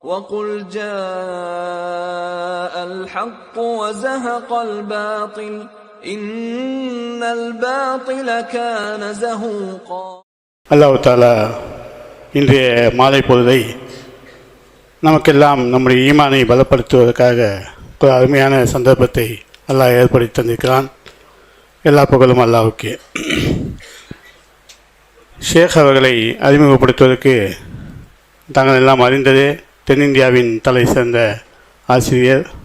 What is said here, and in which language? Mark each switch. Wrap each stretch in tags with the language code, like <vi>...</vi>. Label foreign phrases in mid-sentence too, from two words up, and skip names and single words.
<ar>وَقُلْ جَاءَ الْحَقُّ وَزَهَقَ الْبَاطِلُ إِنَّ الْبَاطِلَ كَانَ زَهُوقًا. الله تعالى</ar> <ta>இன்றைய மாலை பொழுதை நமக்கெல்லாம் நம்முடைய ஈமானை பலப்படுத்துவதற்காக ஒரு அருமையான சந்தர்ப்பத்தை அல்லாஹ் ஏற்படுத்தி தந்திருக்கிறான். எல்லா புகழும் அல்லாஹ்வுக்கே. ஷேக் அவர்களை அறிமுகப்படுத்துவதற்கு தாங்கள் எல்லாம் அறிந்ததே, தென்னிந்தியாவின் தலை சிறந்த ஆசிரியர்.</ta>